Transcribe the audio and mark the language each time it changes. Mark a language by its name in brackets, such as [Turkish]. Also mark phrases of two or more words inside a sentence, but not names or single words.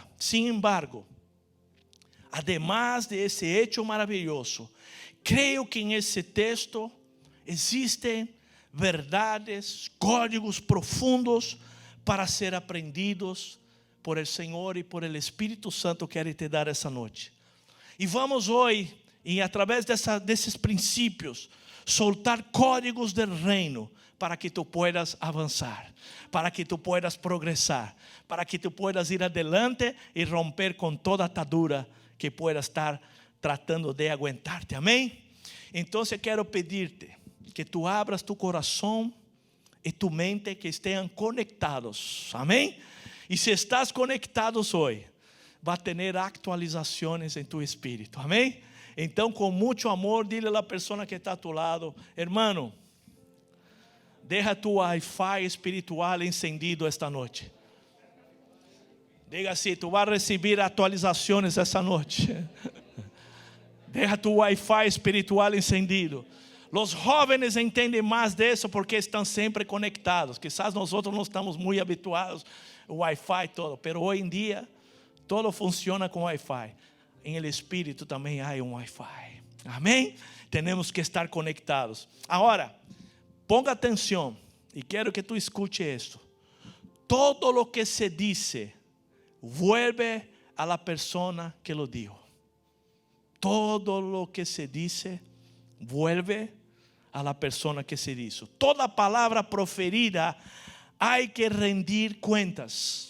[Spanish] Sin embargo, además de ese hecho maravilloso, creo que en ese texto existen verdades, códigos profundos para ser aprendidos por el Señor y por el Espíritu Santo que quiere [Portuguese] te dar essa noite. E vamos hoje, e através desses princípios, soltar códigos [Spanish] del reino para que tú puedas avanzar, para que tú puedas progresar, para que tú puedas ir adelante y romper con toda atadura que pueda estar tratando de aguantarte. Amén. Entonces quiero pedirte que tú abras tu corazón y tu mente, que estén conectados. Amén. Y si estás conectados hoy, va a tener actualizaciones en tu espíritu. Amén. [Portuguese] Então, com muito amor, [Spanish] dile a la persona que está a tu lado: hermano, Deja tu Wi-Fi espiritual encendido esta noche. [Portuguese] Diga assim, tu vas receber atualizações essa noite. [Spanish] Deja tu Wi-Fi espiritual encendido. [Portuguese] Os jovens entendem mais disso porque estão sempre conectados. Quizás nós outros não estamos muito habituados ao Wi-Fi e todo, mas hoje em dia todo funciona com Wi-Fi. Em el espírito também há um Wi-Fi. Amém? Temos que estar conectados. Agora, ponga atenção e quero que tu escute esto. [Spanish] Todo lo que se dice vuelve a la persona que lo dijo. Todo lo que se dice vuelve a la persona que se hizo. Toda palabra proferida hay que rendir cuentas.